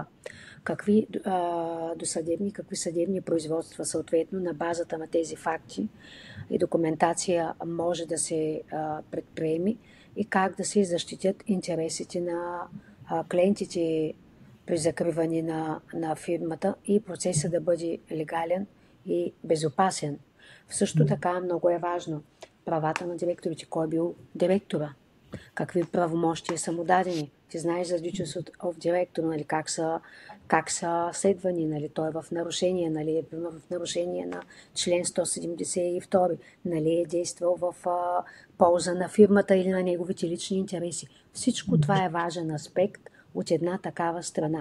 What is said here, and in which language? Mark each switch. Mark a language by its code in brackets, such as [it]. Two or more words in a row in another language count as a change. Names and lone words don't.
[bg] Какви досъдебни, какви съдебни производства съответно на базата на тези факти и документация може да се предприеми и как да се защитят интересите на клиентите при закриване на фирмата и процесът да бъде легален и безопасен. Също така много е важно правата на директорите. Кой е бил директора? Какви правомощия са му дадени? Ти знаеш за [en] duties of director, [bg] нали, как са следвани, нали, той е в нарушение, нали, е в нарушение на член 172, нали, е действал в полза на фирмата или на неговите лични интереси. Всичко това е важен аспект от една такава страна.